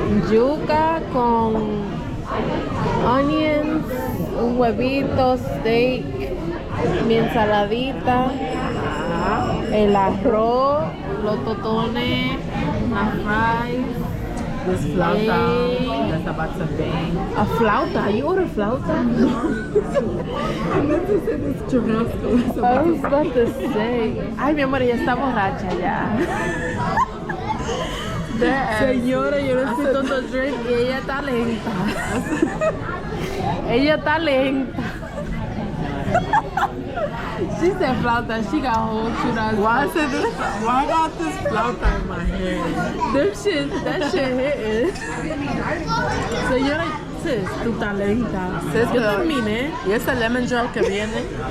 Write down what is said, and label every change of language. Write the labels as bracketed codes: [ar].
[es] Yuca con onions, un huevito, steak, mi ensaladita, el arroz, los totones, las fries. [en] This flauta, that's about to bang. A flauta? You order flauta? I meant to say this churrasco. I was about to say. [es] Ay, mi amor, ella está borracha ya. Señora, yo necesito drink y ella está lenta. Ella está lenta. [en] She said flauta. She got whole churrasco. Why I got this flauta in my hand? That shit hitting. [es] Señora, sis, tú estás lenta. Sis, Yo pero- terminé. ¿Y ese lemon drop que viene?